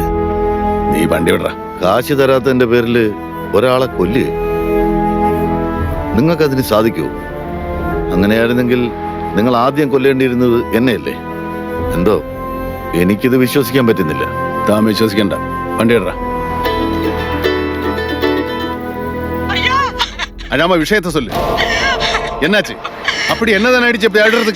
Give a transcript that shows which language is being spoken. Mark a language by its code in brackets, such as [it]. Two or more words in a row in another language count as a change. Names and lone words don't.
[ml] നീ വണ്ടി വിടറ. കാശ് തരാത്തതിന്റെ പേരിൽ ഒരാളെ കൊല്ലുക നിങ്ങൾക്കതിന് സാധിക്കുമോ? അങ്ങനെയായിരുന്നെങ്കിൽ നിങ്ങൾ ആദ്യം കൊല്ലേണ്ടിയിരുന്നത് എന്നെയല്ലേ? എന്തോ എനിക്കിത് വിശ്വസിക്കാൻ പറ്റുന്നില്ല. താൻ വിശ്വസിക്കണ്ട. വണ്ടി വിടറ. [ta] அண்ணாம விஷயத்த சொல்லு. என்னாச்சு? அப்படி என்னதான் ஆயிடுச்சு இப்படி ஆடுறதுக்கு?